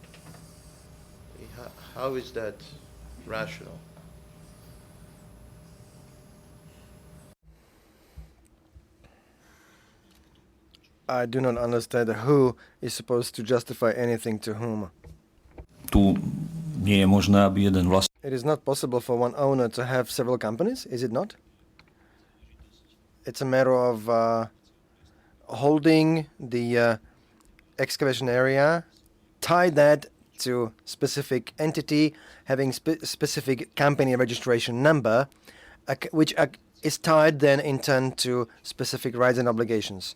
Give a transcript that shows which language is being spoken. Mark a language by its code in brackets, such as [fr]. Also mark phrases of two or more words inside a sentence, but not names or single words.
[en] How is that rational? I do not understand who is supposed to justify anything to whom. [sk] Tu nie je možné, aby jeden [en] It is not possible for one owner to have several companies, is it not? It's a matter of holding the excavation area, tie that to specific entity, having specific company registration number, which is tied then in turn to specific rights and obligations.